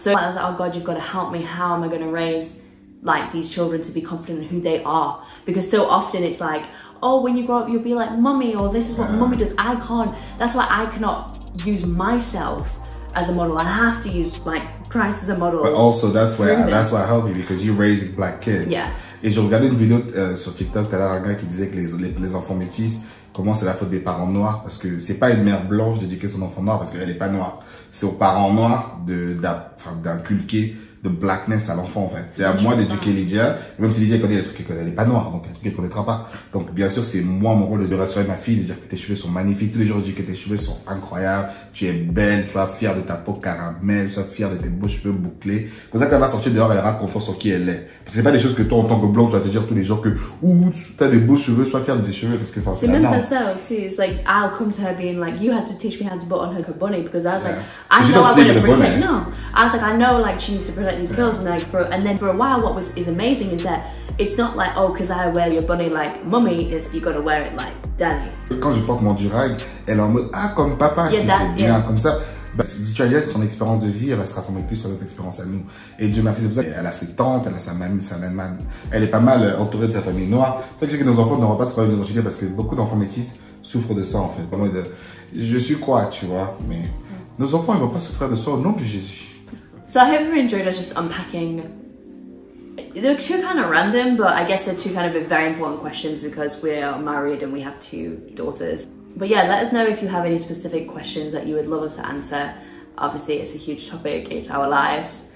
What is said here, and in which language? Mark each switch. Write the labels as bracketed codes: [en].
[en] So I was like, oh God, you've got to help me. How am I going to raise like these children to be confident in who they are? Because so often it's like, oh, when you grow up you'll be like mummy, or this is what mummy does. I can't. That's why I cannot use myself as a model. I have to use like Christ as a model. But also that's why I help you, because you raising black kids. Yeah. [fr] Et je regardais une vidéo sur TikTok tout à l'heure, un gars qui disait que les enfants métis, comment c'est la faute des parents noirs, parce que c'est pas une mère blanche d'éduquer son enfant noir parce qu'elle est pas noire. C'est aux parents noirs d'inculquer de blackness à l'enfant, en fait. C'est à moi d'éduquer Lydia, même si Lydia connaît les trucs qu'elle n'est pas noire, donc il y a des trucs qu'elle connaîtra pas. Donc bien sûr, c'est moi mon rôle de rassurer ma fille, de dire que tes cheveux sont magnifiques. Tous les jours, je dis que tes cheveux sont incroyables, tu es belle, tu sois fière de ta peau caramel, tu sois fière de tes beaux cheveux bouclés. Comme ça, quand elle va sortir dehors, elle aura confiance sur qui elle est. C'est pas des choses que toi, en tant que blanc, tu vas te dire tous les jours que, ouh, tu as des beaux cheveux, sois fière de tes cheveux, parce que c'est même pas ça aussi. [en] It's like, I'll come to her being like, you had to teach me how to put on her bunny, because I was like, I know I'm going to protect, I was like, I know like she needs to protect these girls, and like, and then for a while what is amazing is that it's not like, oh, because I wear your bunny like mummy, is you gotta wear it like daddy. [fr] Quand je porte mon durag, elle est en mode, ah, comme papa, c'est bien, comme ça. Bah, si tu as son expérience de vie, elle va se rassembler plus à notre expérience à nous. Et Dieu merci, c'est pour ça qu'elle a ses tantes, elle a sa mamie, elle est pas mal entourée de sa famille noire. C'est vrai que nos enfants n'auront pas ce problème d'identité, parce que beaucoup d'enfants métis souffrent de ça, en fait. En mode, je suis quoi, tu vois, mais nos enfants, ils vont pas souffrir de ça au nom de Jésus. [en] So I hope you enjoyed us just unpacking. They're two kind of random, but I guess they're two kind of very important questions because we're married and we have two daughters. But yeah, let us know if you have any specific questions that you would love us to answer. Obviously, it's a huge topic. It's our lives.